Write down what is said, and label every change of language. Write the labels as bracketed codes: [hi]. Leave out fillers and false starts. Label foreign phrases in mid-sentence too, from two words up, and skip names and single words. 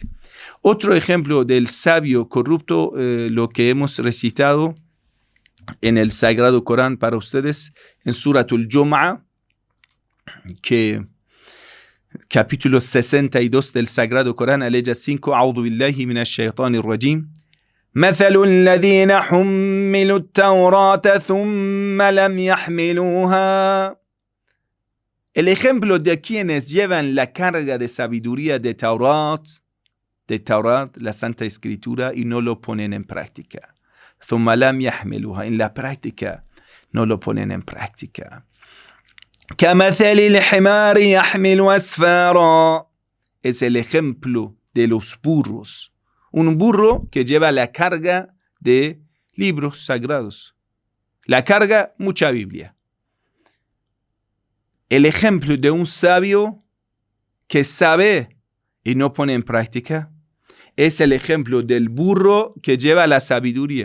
[es] Otro ejemplo del sabio corrupto, lo que hemos recitado en el Sagrado Corán para ustedes, en Suratul Jum'a, que capítulo 62 del Sagrado Corán, aleya 5, [ar] أعوذ بالله من الشيطان الرجيم. مثل الذين حملوا التوراة ثم لم يحملوها. [es] El ejemplo de quienes llevan la carga de sabiduría de Taurat, la Santa Escritura, y no lo ponen en práctica. [ar] ثم لم يحملوها. [es] En la práctica no lo ponen en práctica. [ar] كمثل الحمار يحمل أسفارا. [es] Es el ejemplo de los burros. Un burro que lleva la carga de libros sagrados. La carga, mucha Biblia. El ejemplo de un sabio que sabe y no pone en práctica es el ejemplo del burro que lleva la sabiduría.